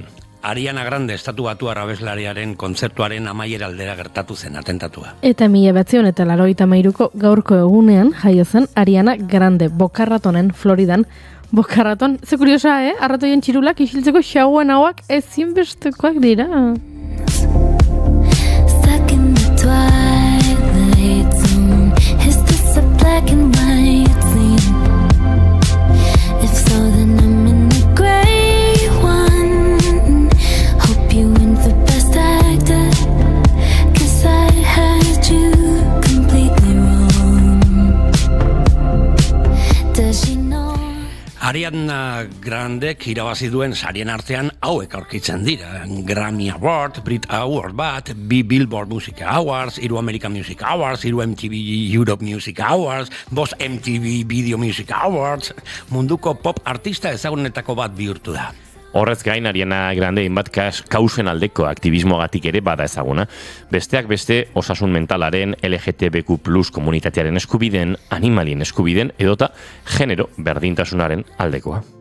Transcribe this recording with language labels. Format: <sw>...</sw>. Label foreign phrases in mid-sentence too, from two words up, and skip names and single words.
<eu>Ariana Grande estatu batu abeslariaren kontzertuaren amaiera aldera gertatu zen atentatua. Eta 1983ko gaurko egunean jaio zen Ariana Grande Boca Ratonen Floridan. Boca Raton, ze kuriosa, arratoien txirulak isiltzeko xauen hauak ezinbestekoak dira.</eu> <en>Stuck in the twilight zone. Is this a black and white scene? If so, then I'm in the gray one. Hope you went the best actor, 'cause I had you completely wrong. Does she know?</en> <eu>Ariana Grandek irabazi duen sarien artean hauek aurkitzen dira. Grammy Award, Brit Award bat, 2 Billboard Music Awards, 3 American Music Awards, 3 MTV Europe Music Awards, 2 MTV Video Music Awards, munduko pop artista ezagunetako bat bihurtu da. Horrez gain, Ariana Grande hainbat kausen aldeko aktivismoagatik ere bada ezaguna. Besteak beste, osasun mentalaren, LGTBQ+ komunitatearen eskubideen, animalien eskubideen, edota genero berdintasunaren aldekoa.</eu>